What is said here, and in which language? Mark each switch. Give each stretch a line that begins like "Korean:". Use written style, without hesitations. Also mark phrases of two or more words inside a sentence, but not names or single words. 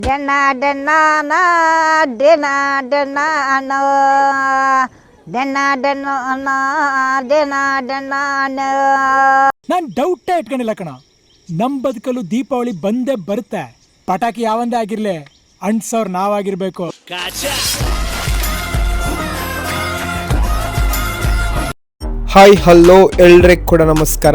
Kannada: Dena dena na dena dena na dena dena na dena dena na. ನಾನು ಡೌಟೇ ಇಟ್ಕೊಂಡಿಲ್ಲ ಕಣ. ನಮ್ಮ ಬದುಕಲು ದೀಪಾವಳಿ ಬಂದೇ ಬರುತ್ತೆ. ಪಟಾಕಿ ಯಾವಂದೇ ಆಗಿರ್ಲಿ ಅಂಟ್ಸೋರ್ ನಾವಾಗಿರ್ಬೇಕು. ಹಾಯ್ ಹಲೋ ಎಲ್ರಿಗೂ ಕೂಡ ನಮಸ್ಕಾರ.